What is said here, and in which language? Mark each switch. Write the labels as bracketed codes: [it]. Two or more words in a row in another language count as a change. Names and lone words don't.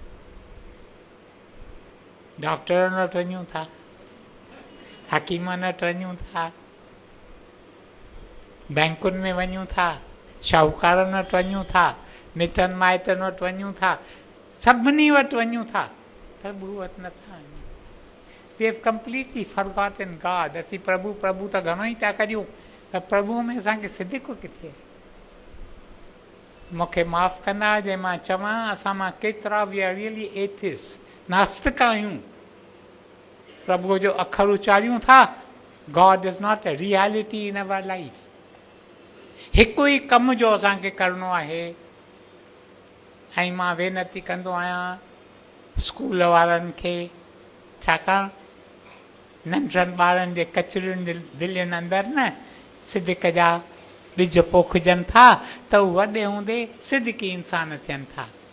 [sd] डॉक्टरनि वटि वञूं था, हकीमनि वटि वञूं था, बैंकुनि में वञूं था, शाहूकारनि वटि वञूं था, मिटनि माइटनि वटि वञूं था, सभिनी वटि वञूं था, प्रभु वटि नथा वञूं। [en] We have completely forgotten God. [sd] असीं प्रभु प्रभु त घणो ई था करियूं, पर प्रभु में असांखे सिदिक किथे। मूंखे माफ़ कंदा जे मां चवां, असां मां केतिरा [en] we are really atheist, [sd] नास्तिक आहियूं, प्रभु जो अखर उचारियूं था, [en] God is not a reality in our life. [sd] हिकु ई कम जो असांखे करिणो आहे। ऐं मां वेनती कंदो आहियां स्कूल वारनि खे, छाकाणि नंढड़नि ॿारनि जे कचरियुनि दिलियुनि अंदरि न सिदिक जा ॿिज पोखजनि था, त उहे वॾे हूंदे सिदिकी इंसान थियनि था।